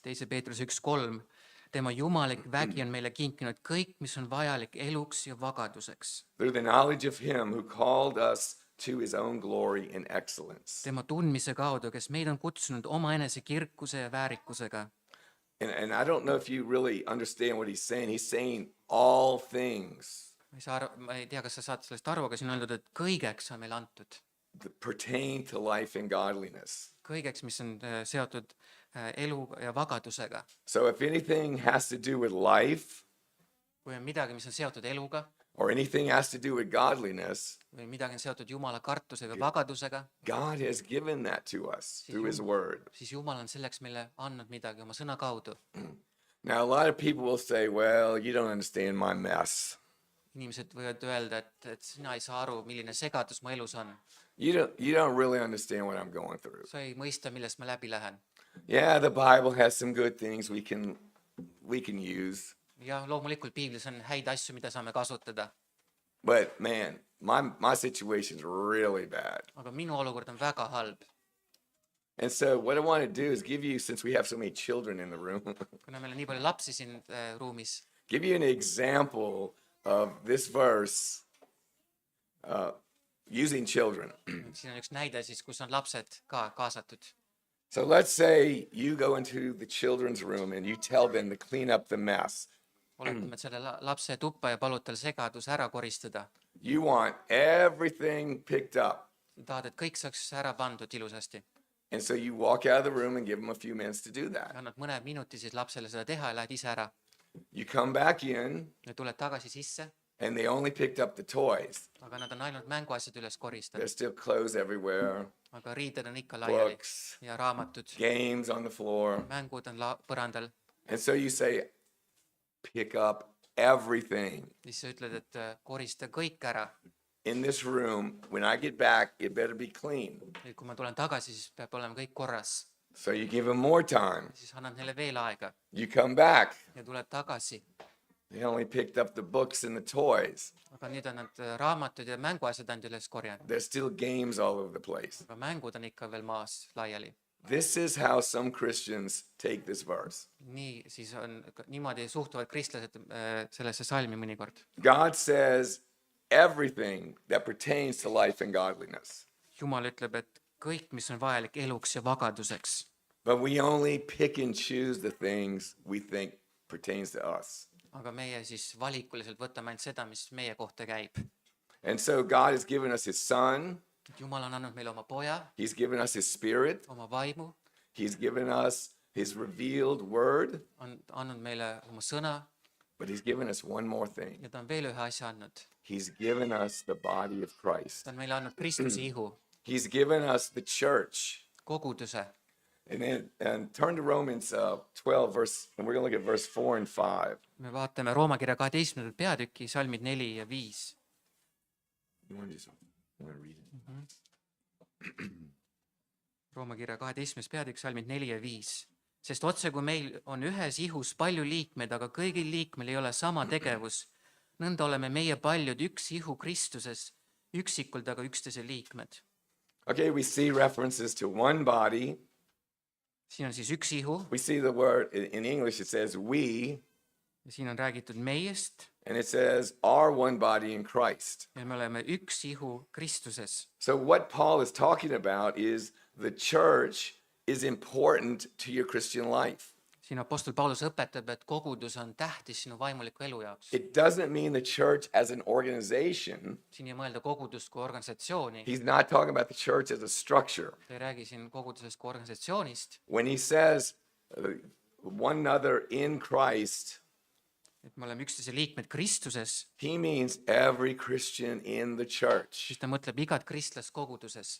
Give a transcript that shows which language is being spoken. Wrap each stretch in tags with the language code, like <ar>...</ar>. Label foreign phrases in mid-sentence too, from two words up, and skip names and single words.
<et>teise Peetruse 1:3. tema jumalik vägi on meile kinkinud kõik, mis on vajalik eluks ja vagaduseks.</et> <en>Through the knowledge of him who called us to his own glory and excellence.</en> <et>tema tundmise kaudu, kes meid on kutsunud omaenese kirkuse ja väärikusega.</et> <en>And I don't know if you really understand what he's saying. He's saying all things</en> <et>ma ei tea, kas sa saad sellest aru, aga siin on öeldud, et kõigeks on meile antud.</et> <en>that pertain to life and godliness.</en> <et>kõigeks, mis on seotud elu ja vagadusega.</et> <en>So if anything has to do with life</en> <et>kui on midagi, mis on seotud eluga</et> <en>or anything has to do with godliness,</en> <et>või midagi on seotud Jumala kartuse või vagandusega,</et> <en>God has given that to us through his word.</en> <et>siis Jumal on selleks meile andnud midagi oma sõna kaudu.</et> <en>Now, a lot of people will say, well, you don't understand my mess.</en> <et>inimesed võivad öelda, et sina ei saa aru, milline segadus mu elus on.</et> <en>You don't really understand what I'm going through.</en> <et>sa ei mõista, millest ma läbi lähen.</et> <en>Yeah, the Bible has some good things we can use.</en> <et>jah, loomulikult piiblis on häid asju, mida saame kasutada,</et> <en>But man, my situation's really bad.</en> <et>aga minu olukord on väga halb.</et> <en>And so what I want to do is give you, since we have so many children in the room,</en> <et>kuna meil on nii palju lapsi siin ruumis,</et> <en>give you an example of this verse using children.</en> <et>siin on üks näide siis, kus on lapsed ka kaasatud.</et> <en>So let's say you go into the children's room and you tell them to clean up the mess.</en> <et>oletame, et selle lapse tuppa ja palud tal segadus ära koristada.</et> <en>You want everything picked up.</en> <et>tahad, et kõik saaks ära pandud ilusasti.</et> <en>And so you walk out of the room and give them a few minutes to do that.</en> <et>annad mõne minuti siis lapsele seda teha ja lähed ise ära.</et> <en>You come back in</en> <et>ja tuled tagasi sisse,</et> <en>and they only picked up the toys.</en> <et>aga nad on ainult mänguasjad üles koristanud.</et> <en>There's still clothes everywhere,</en> <et>aga riided on ikka laiali</et> <en>books,</en> <et>ja raamatud,</et> <en>games on the floor.</en> <et>mängud on põrandal.</et> <en>And so you say, pick up everything.</en> <et>siis sa ütled, et korista kõik ära.</et> <en>In this room, when I get back, it better be clean.</en> <et>et kui ma tulen tagasi, siis peab olema kõik korras.</et> <en>So you give them more time.</en> <et>siis annad neile veel aega</et> <en>You come back,</en> <et>ja tuled tagasi.</et> <en>They only picked up the books and the toys.</en> <et>aga nüüd on nad raamatud ja mänguasjad ainult üles korjanud,</et> <en>There's still games all over the place.</en> <et>aga mängud on ikka veel maas laiali.</et> <en>This is how some Christians take this verse.</en> <et>nii siis on, niimoodi suhtuvad kristlased sellesse salmi mõnikord.</et> <en>God says everything that pertains to life and godliness,</en> <et>Jumal ütleb, et kõik, mis on vajalik eluks ja vagaduseks,</et> <en>but we only pick and choose the things we think pertains to us.</en> <et>aga meie siis valikuliselt võtame ainult seda, mis meie kohta käib.</et> <en>And so God has given us his son,</en> <et>Jumal on andnud meile oma poja,</et> <en>he's given us his spirit,</en> <et>oma vaimu,</et> <en>he's given us his revealed word,</en> <et>on andnud meile oma sõna</et> <en>but he's given us one more thing.</en> <et>ja ta on veel ühe asja andnud.</et> <en>He's given us the body of Christ.</en> <et>ta on meile andnud Kristuse ihu,</et> <en>He's given us the church.</en> <et>koguduse.</et> <en>And turn to Romans 12 verse, and we're going to look at verse 4 and 5.</en> <et>me vaatame Rooma kirja 12. peatüki, salmid 4 ja 5.</et> <en>You want to read it?</en> <et>Rooma kirja 12. peatükk, salmid 4 ja 5. sest otse kui meil on ühes ihus palju liikmeid, aga kõigil liikmel ei ole sama tegevus, nõnda oleme meie paljud üks ihu Kristuses, üksikult aga üksteise liikmed.</et> <en>Okay, we see references to one body.</en> <et>siin on siis üks ihu</et> <en>We see the word in English, it says we,</en> <et>ja siin on räägitud meiest</et> <en>and it says our one body in Christ.</en> <et>ja me oleme üks ihu Kristuses.</et> <en>So what Paul is talking about is the church is important to your Christian life.</en> <et>siin Apostel Paulus õpetab, et kogudus on tähtis sinu vaimuliku elu jaoks.</et> <en>It doesn't mean the church as an organization.</en> <et>siin ei mõelda kogudust kui organisatsiooni,</et> <en>He's not talking about the church as a structure.</en> <et>ta ei räägi siin kogudusest kui organisatsioonist,</et> <en>When he says one another in Christ,</en> <et>et me oleme üksteise liikmed Kristuses,</et> <en>he means every Christian in the church.</en> <et>siis ta mõtleb igat kristlast koguduses,</et>